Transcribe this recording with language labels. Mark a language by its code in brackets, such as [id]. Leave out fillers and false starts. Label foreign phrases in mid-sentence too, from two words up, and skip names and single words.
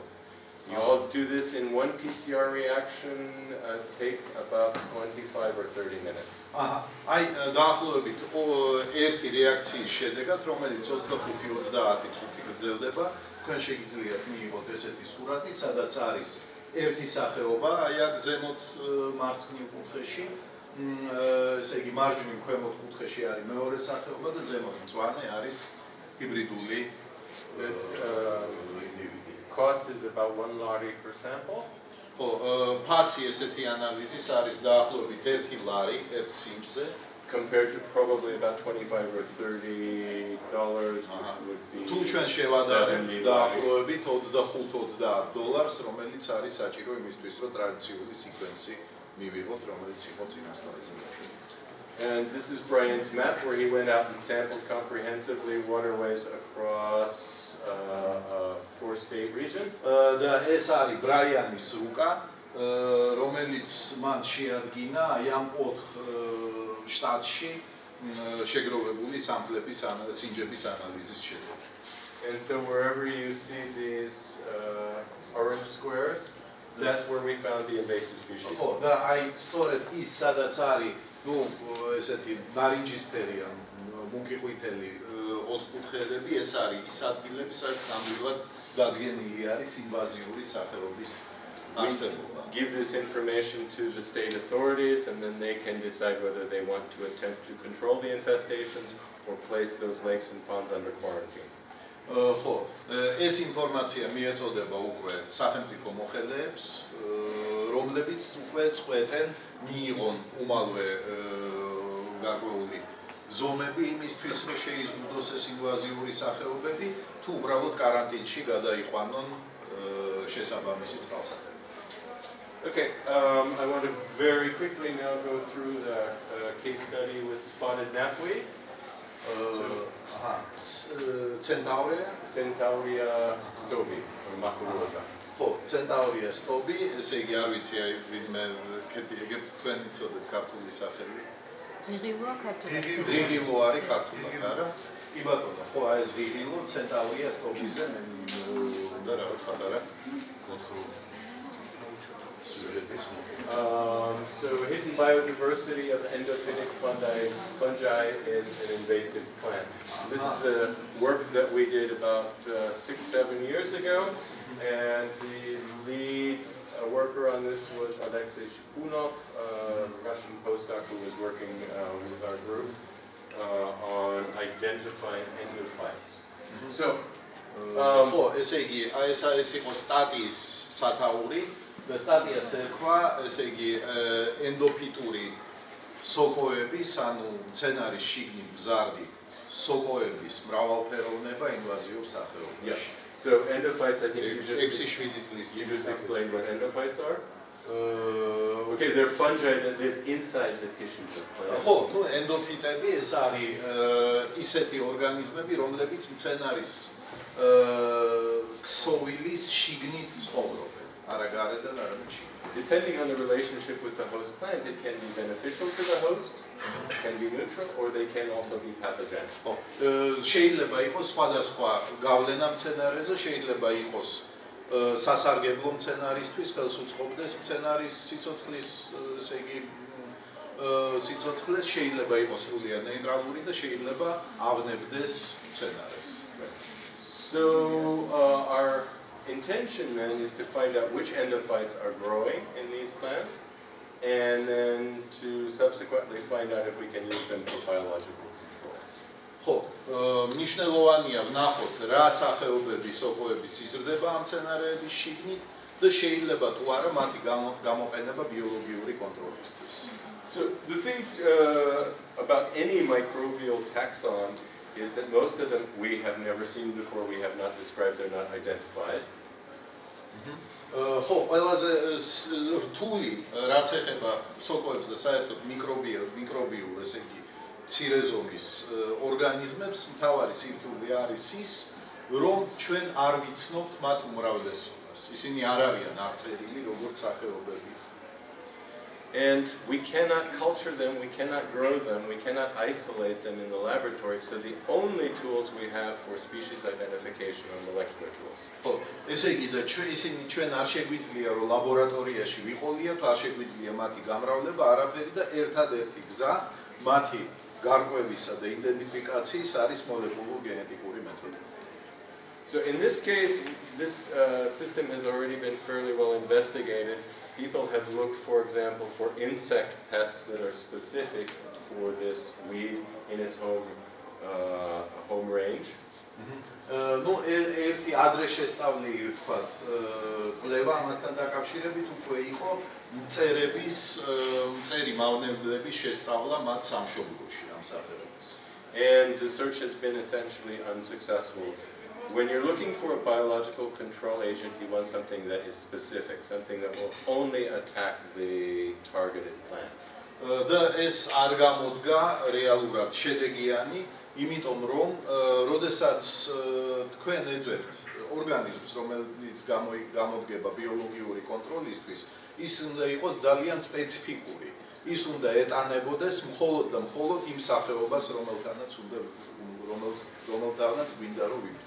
[en] You all do this in one PCR reaction. It takes about 25 or 30 minutes. [ka] აი დაახლოებით ერთი რეაქციის შედეგად, რომელიც 25-30 წუთი გრძელდება, თქვენ შეგიძლიათ მიიღოთ ესეთი სურათი, სადაც არის ერთი სახეობა, აი აქ ზემოთ მარცხნივ კუთხეში, ესე იგი მარჯვნივ ქვემოთ კუთხეში არის მეორე სახეობა და ზემოთ მწვანე არის ჰიბრიდული ინდივიდი. [en] Cost is about $1 per sample. [ka] ფასი ესეთი ანალიზის არის დაახლოებით 1 ლარი ერთ სინჯზე. [en] Compared to probably about $25 or $30, which would be [ka] თუ ჩვენ შევადარებთ დაახლოებით $25-30, რომელიც არის საჭირო იმისთვის, რომ ტრადიციული სიკვენსი მივიღოთ, რომელიც იყო წინასწარზე მოშენებული. [en] And this is Brian's map where he went out and sampled comprehensively waterways across 4-state region. [ka] და ეს არის ბრაიანის რუკა, რომელიც მან შეადგინა აი ამ 4 შტატში შეგროვებული სამფლების სინჯების ანალიზის შედეგად. [en] And so wherever you see these orange squares, that's where we found the invasive species. [ka] ხო, და აი სწორედ ის სადაც არის, ну, ესეთი ნარინჯისფერი ან მუქი-ყვითელი ოთხკუთხედები, ეს არის ის ადგილები, სადაც ნამდვილად დადგენილი არის ინვაზიური სახეობის არსებობა. [en] Give this information to the state authorities, and then they can decide whether they want to attempt to control the infestations or place those lakes and ponds under quarantine. [ka] ხო, ეს ინფორმაცია მიეწოდება უკვე სახელმწიფო მოხელეებს, რომლებიც უკვე წყვეტენ მიიღონ უმალვე გარკვეული ზომები იმისთვის, რომ შეიზღუდოს ეს ინვაზიური სახეობები, თუ უბრალოდ კარანტინში გადაიყვანონ შესაბამისი წყალსატევები. [en] Okay, I want to very quickly now go through the case study with spotted knapweed. Centaurea stobi, or maculosa. [ka] ხო, Centaurea stobi, ესე იგი არ ვიცი აი ვინმე კეთილიგებ თქვენ იცოდეთ ქართული სახელი. ღიღილოა ქართულად. ღიღილო არის ქართულად, არა? კი ბატონო, ხო, აი ეს ღიღილო Centaurea stobiზე მე უნდა რაღაც პატარა მოთხრობა. [en] So hidden biodiversity of endophytic fungi in an invasive plant. This is the work that we did about 6-7 years ago, and the lead worker on this was Alexei Shipunov, a Russian postdoc who was working with our group on identifying endophytes. So, [ka] ხო, ესე იგი, აი ეს იყო სტატიის სათაური. და სტატიას ერქვა, ესე იგი, ენდოფიტური სოკოების, ანუ მცენარის შიგნით მზარდი სოკოების მრავალფეროვნება ინვაზიურ სახეობაში. [en] So endophytes, I think you just [ka] 6-7 წლის [en] you just explained what endophytes are. Okay, they're fungi that live inside the tissues of plants. [ka] ხო, ну ენდოფიტები ეს არის ისეთი ორგანიზმები, რომლებიც მცენარის ქსოვილის შიგნით ცხოვრობენ. [en] Depending on the relationship with the host plant, it can be beneficial to the host, can be neutral, or they can also be pathogenic. [ka] შეიძლება იყოს სხვადასხვა გავლენა მცენარეზე, შეიძლება იყოს სასარგებლო მცენარისთვის, ხელს უწყობდეს მცენარის სიცოცხლის, ესე იგი, სიცოცხლეს, შეიძლება იყოს სრულიად ნეიტრალური და შეიძლება ავნებდეს მცენარეს. [en] So our intention then is to find out which endophytes are growing in these plants, and then to subsequently find out if we can use them for biological control. [ka] ხო, მნიშვნელოვანია ვნახოთ რა სახეობების სოკოების იზრდება ამ მცენარეების შიგნით და შეიძლება თუ არა მათი გამოყენება ბიოლოგიური კონტროლისთვის. [en] So the thing about any microbial taxon is that most of them we have never seen before, we have not described, they're not identified. [ka] ხო, ყველაზე რთული რაც ეხება სოკოებს და საერთოდ მიკრობიულ, ესე იგი, მცირე ზომის ორგანიზმებს, მთავარი სირთულე არის ის, რომ ჩვენ არ ვიცნობთ მათ უმრავლესობას. ისინი არ არიან აღწერილი როგორც სახეობები. [en] And we cannot culture them, we cannot grow them, we cannot isolate them in the laboratory, so the only tools we have for species identification are molecular tools. [ka] ხო, ესე იგი და ისინი ჩვენ არ შეგვიძლია რომ ლაბორატორიაში ვიყოლიათ, არ შეგვიძლია მათი გამრავლება, არაფერი და ერთადერთი გზა მათი გარკვევისა და იდენტიფიკაციის არის მოლეკულურ-გენეტიკური მეთოდი. [en] So in this case, this system has already been fairly well investigated. People have looked, for example, for insect pests that are specific for this weed in its home range. [ka] Ну, ერთი ადრე შესწავლილი ვთქვათ, კვლევა ამასთან დაკავშირებით უკვე იყო მწერი მავნებლების შესწავლა მათ სამშობლოში ამ სახეობებს. [en] And the search has been essentially unsuccessful. When you're looking for a biological control agent, you want something that is specific, something that will only attack the targeted plant. [ka] და ეს არ გამოდგა რეალურად შედეგიანი, იმიტომ რომ როდესაც თქვენ ეძებთ ორგანიზმს, რომელიც გამოდგება ბიოლოგიური კონტროლისთვის, ის უნდა იყოს ძალიან სპეციფიკური. ის უნდა ეტანებოდეს მხოლოდ და მხოლოდ იმ სახეობას, რომელთანაც გვინდა რომ ვიბრძოლოთ.